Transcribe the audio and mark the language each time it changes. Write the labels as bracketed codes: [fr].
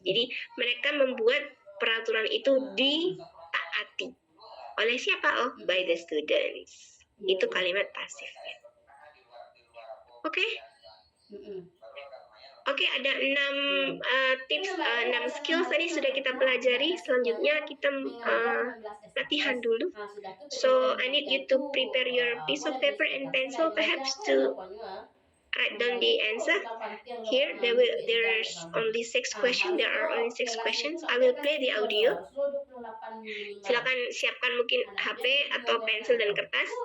[id] Jadi mereka membuat peraturan itu ditaati. Oleh siapa? [en] Oh, by the students. [id] Itu kalimat pasifnya. Oke? Oke, ada 6 tips, 6 skills tadi sudah kita pelajari. Selanjutnya kita latihan dulu. [en] So, I need you to prepare your piece of paper and pencil perhaps to write down the answer. Here, there's only 6 questions. There are only 6 questions. I will play the audio. [id] Silakan siapkan mungkin HP atau pensil dan kertas.